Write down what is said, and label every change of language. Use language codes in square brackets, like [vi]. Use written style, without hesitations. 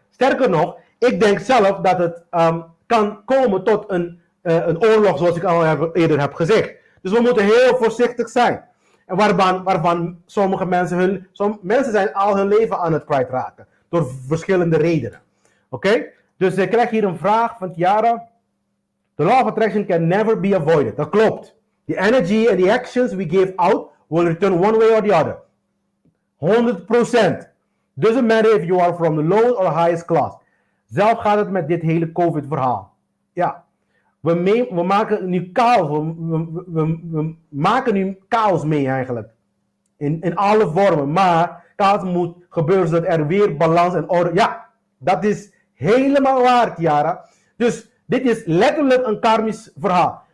[nl] Sterker nog, ik denk zelf dat het kan komen tot een oorlog, zoals ik al eerder heb gezegd. Dus we moeten heel voorzichtig zijn. En waarvan sommige mensen zijn al hun leven aan het kwijtraken. Door verschillende redenen. Oké? Dus ik krijg hier een vraag van Tiara. [en] The law of attraction can never be avoided. [nl] Dat klopt. [en] The energy and the actions we give out will return one way or the other. 100%. Doesn't matter if you are from the lowest or highest class. [nl] Zelf gaat het met dit hele COVID verhaal. Ja. We maken nu chaos. We maken nu chaos mee eigenlijk. In alle vormen. Maar chaos moet gebeuren zodat er weer balans en orde. Ja, dat is helemaal waar, Tiara. Dus dit is letterlijk een karmisch verhaal.